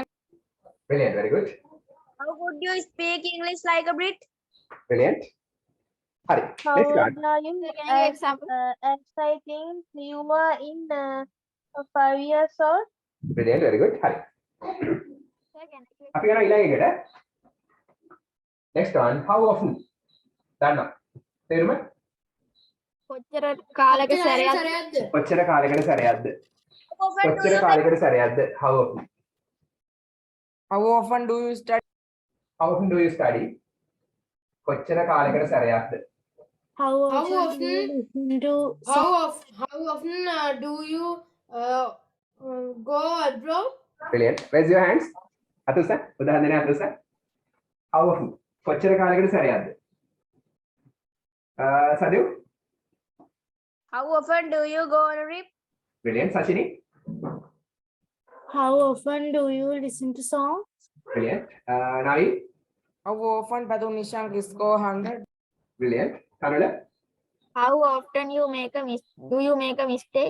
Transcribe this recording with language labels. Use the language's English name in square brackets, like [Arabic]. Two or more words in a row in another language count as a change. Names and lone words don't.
[English] Brilliant, very good. How could you speak English like a Brit? Brilliant. Hari, How next one. old are you? Sir, can I give example? As I think you are in 5 years old. Brilliant, very good. Hari. Sir, can I give? [Sinhala] අපි යනවා ඊළඟ එකට. [English] Next one, how often? [Sinhala] දන්නවා. තේරුම? කොච්චර කාලයක සැරයක් සරයක්ද? කොච්චර කාලයකට සැරයක්ද? [English] How often do [Sinhala] කොච්චර [English] you [Sinhala] කාලයකට සැරයක්ද? [English] How often? How often do you study? How often do you study? [Sinhala] කොච්චර කාලයකට සැරයක්ද? [English] How How often do you listen to How often do you go abroad? Brilliant. Raise your hands. [Sinhala] අතුස. උදාහරණ දෙන්න අතුස. [English] How often? [Sinhala] කොච්චර කාලයකට සැරයක්ද? සදිව්. [English] How often do you go on a trip? Brilliant. Sashini. How often do you listen to songs? Brilliant. Naveen. How often Patu Nishank score 100? Brilliant. Kanula. How often do you make a mistake?